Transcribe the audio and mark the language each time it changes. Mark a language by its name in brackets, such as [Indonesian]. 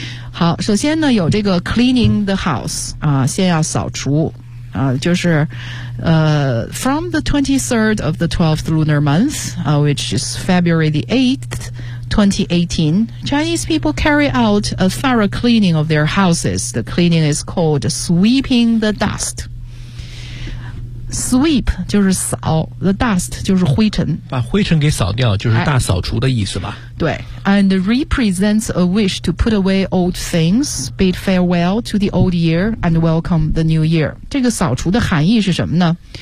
[Chinese] 好，首先呢有这个 [English] cleaning the house [Chinese] 啊，先要扫除啊，就是 [English] from the 23rd of the 12th lunar month which is February the 8th 2018 Chinese people carry out a thorough cleaning of their houses. The cleaning is called sweeping the dustSweep [Chinese] 就是扫 [English] The dust [Chinese] 就是灰尘，把灰尘给扫掉就是大扫除的意思吧、哎、对。 [English] And represents a wish to put away old things, bid farewell to the old year and welcome the new year. [Chinese] 这个扫除的含义是什么呢？